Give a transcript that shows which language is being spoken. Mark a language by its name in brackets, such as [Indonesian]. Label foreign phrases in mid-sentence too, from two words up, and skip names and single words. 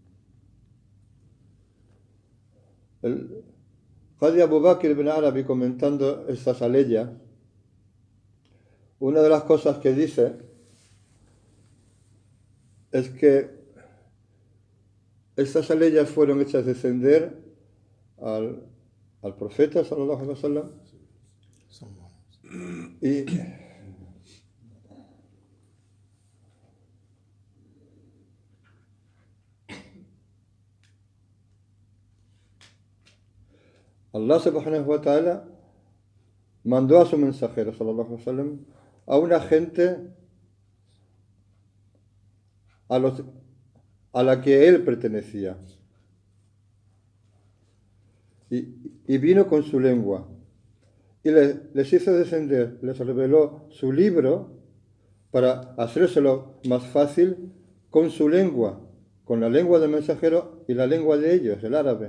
[Spanish] El Qadi Abu Bakr ibn Arabi, comentando estas aleyas, una de las cosas que dice es que estas aleyas fueron hechas descender al profeta, [Arabic] صلى الله عليه وسلم, [Spanish] y Allah [Arabic] سبحانه وتعالى [Spanish] mandó a su mensajero, [Arabic] صلى الله عليه وسلم, [Spanish] a una gente a la que él pertenecía. Y vino con su lengua. Y les hizo descender, les reveló su libro para hacérselo más fácil con su lengua, con la lengua del mensajero y la lengua de ellos, el árabe.